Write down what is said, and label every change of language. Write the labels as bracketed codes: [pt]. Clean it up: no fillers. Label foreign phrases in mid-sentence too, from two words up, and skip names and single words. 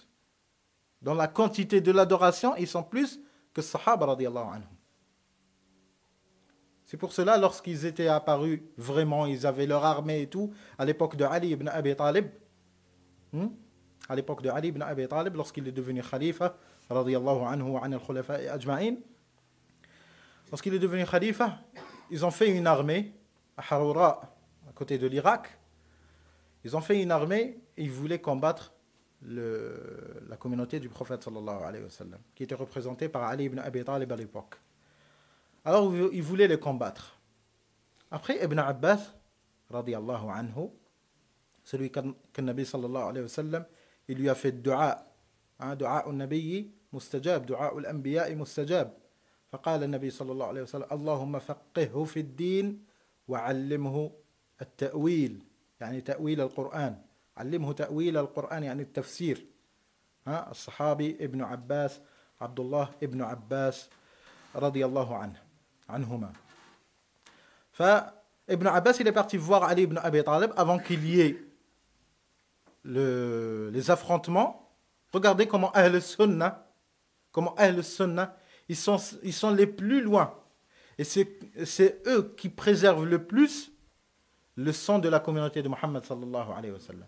[fr] Dans la quantité de l'adoration, ils sont plus que Sahaba [ar] رضي الله عنهم. [fr] C'est pour cela, lorsqu'ils étaient apparus, vraiment, ils avaient leur armée et tout, à l'époque de Ali ibn Abi Talib, lorsqu'il est devenu khalifa, [ar] رضي الله عنه وعن الخلفاء أجمعين, [fr] lorsqu'il est devenu khalifa, ils ont fait une armée à Haroura, à côté de l'Irak. Ils ont fait une armée et ils voulaient combattre la communauté du prophète [ar] صلى الله عليه وسلم, [fr] qui était représentée par Ali ibn Abi Talib à l'époque. Alors ils voulaient les combattre. Après Ibn Abbas, [ar] رضي الله عنه, [fr] celui que le Nabi [ar] صلى الله عليه وسلم, [fr] il lui a fait dua. [ar] دعاء النبي مستجاب، دعاء الأنبياء مستجاب. فقال النبي صلى الله عليه وسلم اللهم فقهه في الدين وعلمه التأويل يعني تأويل القرآن علمه تأويل القرآن يعني التفسير الصحابي ابن عباس عبد الله ابن عباس رضي الله عنهما. [fr] فابن Abbas il est parti voir Ali ibn Abi Talib avant qu'il y ait les affrontements. Regardez comment [ar] أهل السنة, [fr] ils sont les plus loin. Et c'est eux qui préservent le plus le sang de la communauté de Muhammad [ar] صلى الله عليه وسلم.